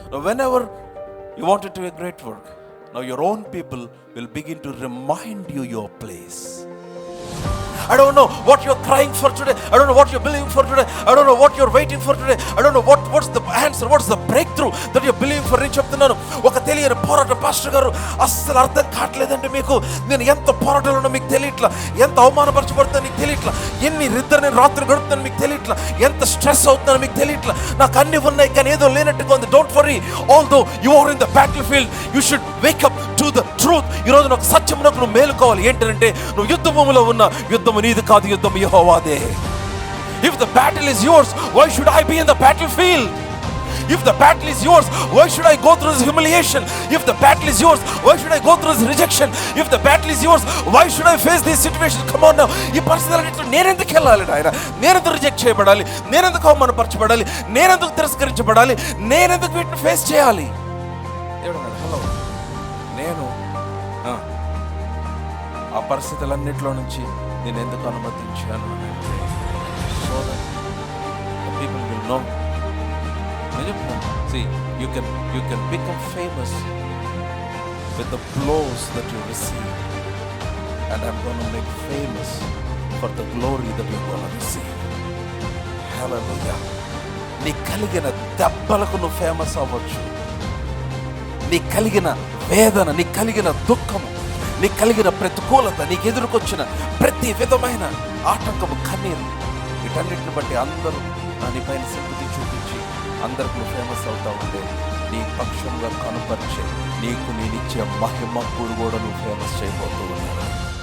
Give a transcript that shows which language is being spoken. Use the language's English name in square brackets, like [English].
[English] Whenever you wanted to do a great work, now your own people will begin to remind you your place. I don't know what you're crying for today. I don't know what you're believing for today. I don't know what you're waiting for today. I don't know what's the answer, what's the breakthrough that you're believing for. [Telugu] నేను చెప్తున్నాను, ఒక తెలియని పోరాటం. Pastor గారు అస్సలు అర్థం కావట్లేదంటే మీకు, నేను ఎంత పోరాటాలను మీకు తెలియట్లా, ఎంత అవమానపరచబడుతుందో నీకు తెలియట్లా, ఎన్ని ఇద్దరు నేను రాత్రి గడుపుతాను మీకు తెలియట్లా, ఎంత స్ట్రెస్ అవుతుందో మీకు తెలియట్లా, నాకు అన్ని ఉన్నాయి కానీ ఏదో లేనట్టుగా ఉంది. [English] Don't worry, although you are in the battle field, you should wake up to the truth. [Telugu] ఈరోజు నాకు సత్యమునకు నువ్వు మేలుకోవాలి. ఏంటంటే నువ్వు యుద్ధ భూమిలో ఉన్న యుద్ధము నీది కాదు, యుద్ధము యెహోవాదే. [English] If the battle is yours, why should I be in the battlefield? If the battle is yours, why should I go through this humiliation? If the battle is yours, why should I go through this rejection? If the battle is yours, why should I face this situation? Come on now. [Telugu] ఈ పరిస్థితులన్నిటిలో నేనెందుకు వెళ్ళాలి నాయన? నేనెందుకు reject చేయబడాలి? నేనెందుకు అవమానపరచబడాలి? నేనెందుకు తిరస్కరించబడాలి? నేనెందుకు వీటిని ఫేస్ చేయాలి? హలో, నేను ఆ పరిస్థితులన్నిటిలో నుంచి నేను ఎందుకు అనుమతించాను అని అంటే, [English] So that the people will know. [Telugu] నేను చెప్తాను, [English] see, you can become famous with the blows that you receive, and I'm going to make famous for the glory that you're going to receive. Hallelujah. [Telugu] నీ కలిగిన దెబ్బలకు నువ్వు famous అవ్వచ్చు. నీ కలిగిన వేదన, నీ కలిగిన దుఃఖము, నీకు కలిగిన ప్రతికూలత, నీకు ఎదురుకొచ్చిన ప్రతి విధమైన ఆటంకము, కన్నీరు, వీటన్నిటిని బట్టి అందరూ నీ పైన సింపతి చూపించి అందరికి నువ్వు ఫేమస్ అవుతా ఉంటే, నీ పక్షంగా కనుపరిచే నీకు నేనిచ్చే మహిమ కూడా నువ్వు ఫేమస్ చేయబోతూ ఉన్నావు.